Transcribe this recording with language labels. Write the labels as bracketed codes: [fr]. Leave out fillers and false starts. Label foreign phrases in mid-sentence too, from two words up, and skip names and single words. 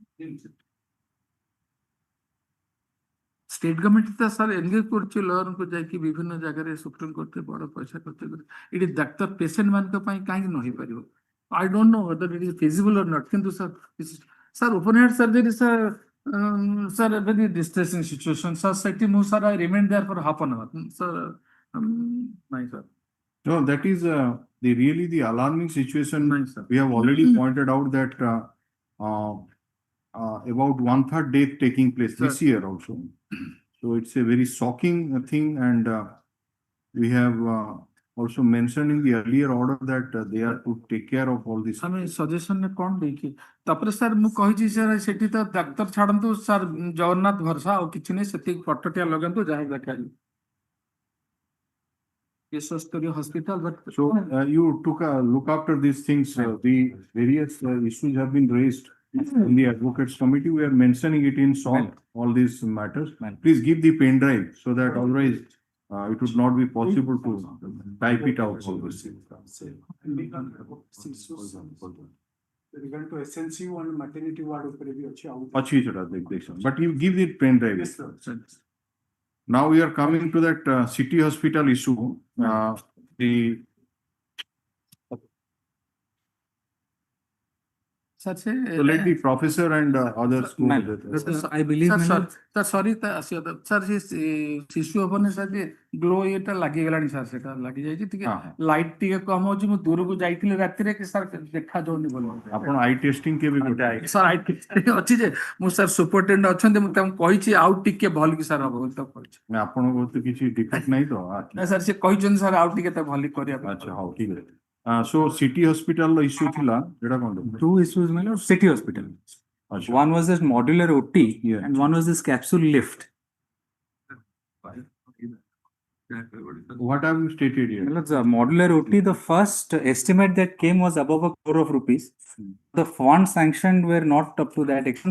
[en] State Government [or] ତ ସାର୍ ଏନଗେଜ କରୁଛି ଲୟରଙ୍କୁ ଯାଇକି ବିଭିନ୍ନ ଜାଗାରେ ସୁପ୍ରିମକୋର୍ଟରେ ବଡ ପଇସା ଖର୍ଚ୍ଚ କରି ଏଠି ଡାକ୍ତର ପେସେଣ୍ଟ ମାନଙ୍କ ପାଇଁ କାହିଁକି ନ ହେଇପାରିବ [en] I don't know whether it is feasible or not. Kintu sir, open heart surgery, sir, sir, a very distressing situation. Sir, sir, I remained there for half an hour. Sir, my sir. No, that is the alarming situation. Nice, sir. We have already pointed out that about 1/3 death taking place this year also. So it's a very shocking thing, and we have also mentioned in the earlier order that they are to take care of all this. [or] ଆମେ ସଜେସନରେ କଣ ଦେଇକି ତାପରେ ସାର୍ ମୁଁ କହିଛି ସାର୍ ସେଠି ତ ଡାକ୍ତର ଛାଡନ୍ତୁ ସାର୍ ଜଗନ୍ନାଥ ଭରସା ଆଉ କିଛି ନାହିଁ ସେତିକି ପଟଟିଆ ଲଗାନ୍ତୁ ଯାହା ଦେଖାଯିବ ବିଶ୍ୱସ୍ତରୀୟ ହସ୍ପିଟାଲ [en] So you took a look after these things. The various issues have been raised in the advocates committee. We are mentioning it in short, all these matters. Please give the pen drive so that otherwise it would not be possible to type it out. Regarding to SNCU and maternity ward [or] ଉପରେ ବି ଅଛି ଆଉ Achi chota dekh. [en] But you give the pen drive. Yes, sir. Now we are coming to that city hospital issue. The [or] ସାର୍ ସେ [en] so let the professor and others go Ma'am, with it. I believe, [or] ସାର୍ [en] ma'am, [or] ସରି ସାର୍ ସେ ଶିଶୁ ହବନି ସାର୍ ଯେ ଗ୍ଲୋ ଇଏଟା ଲାଗିଗଲାଣି ସାର୍ ସେଟା ଲାଗିଯାଇଛି ଟିକେ ଲାଇଟ୍ ଟିକେ କମ ହଉଛି ମୁଁ ଦୂରକୁ ଯାଇଥିଲି ରାତିରେ କି ସାର୍ ଦେଖାଯାଉନି ଭଲ ଆପଣ [en] eye testing [or] କେବେ କରିବେ? ସାର୍ ଆଇ ଅଛି ଯେ ମୁଁ ସାର୍ ସୁପରଟେଣ୍ଡେଣ୍ଟ ଅଛନ୍ତି ମୁଁ ତାଙ୍କୁ କହିଛି ଆଉ ଟିକେ ଭଲ କି ସାର୍ ହବ ବୋଲି ତାକୁ କହିଛି ଆପଣଙ୍କ ତ କିଛି ଡିଫେକ୍ଟ ନାହିଁ ତ? ନା ସାର୍ ସେ କହିଛନ୍ତି ସାର୍ ଆଉ ଟିକେ ତା ଭଲ କରିବା ପାଇଁ ଆଚ୍ଛା ହଉ ଠିକ ଅଛି। [en] So city hospital issue [or] ଥିଲା ଏଟା କଣ? [en] two issues, my lord. City hospital. [or] ଆଚ୍ଛା। [en] One was this modular OT, Yeah. and one was this capsule lift. What have you stated here? My lord, the modular OT, the first estimate that came was above 1 crore of rupees. The funds sanctioned were not up to that extent.